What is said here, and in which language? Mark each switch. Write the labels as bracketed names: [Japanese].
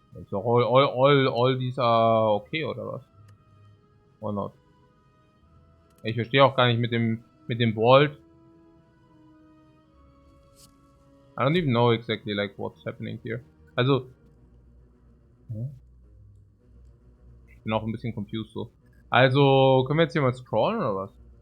[English] So all these are okay, [German] oder was? [English] Or not? [German] Ich verstehe auch gar nicht mit dem Vault. [English] I don't even know exactly like what's happening here. [German] Also, ich bin auch ein bisschen confused so. Also, können wir jetzt hier mal scrollen oder was?